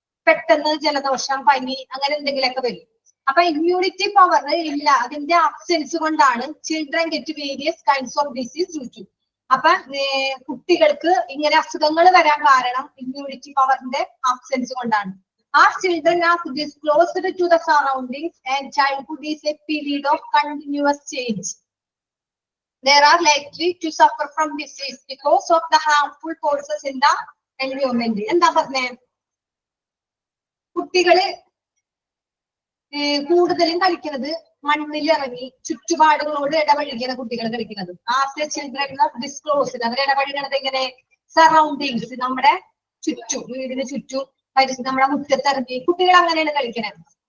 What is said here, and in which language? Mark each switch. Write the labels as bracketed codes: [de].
[ml] പെട്ടെന്ന് ജലദോഷം, പനി അങ്ങനെ എന്തെങ്കിലുമൊക്കെ വരും. അപ്പൊ ഇമ്മ്യൂണിറ്റി പവർ ഇല്ല, അതിന്റെ ആബ്സെൻസ് കൊണ്ടാണ് [en] Children get various kinds of disease due to. [ml] അപ്പൊ കുട്ടികൾക്ക് ഇങ്ങനെ അസുഖങ്ങൾ വരാൻ കാരണം ഇമ്മ്യൂണിറ്റി പവറിന്റെ ആബ്സെൻസ് കൊണ്ടാണ്. [en] As children are disclosed to the surroundings and childhood is a period of continuous change, they are likely to suffer from disease because of the harmful forces in the environment. [ml] എന്താ പറഞ്ഞേ? കുട്ടികള് കൂടുതലും കളിക്കുന്നത് മണ്ണിലിറങ്ങി ചുറ്റുപാടുകളോട് ഇടപഴകിയാണ് കുട്ടികൾ കളിക്കുന്നത്. [en] after children disclosed, [ml] അവർ ഇടപഴകണത് എങ്ങനെ? Surroundings, നമ്മുടെ ചുറ്റും, വീടിന് ചുറ്റും, നമ്മുടെ മുറ്റത്തിറങ്ങി കുട്ടികൾ അങ്ങനെയാണ് കളിക്കുന്നത്.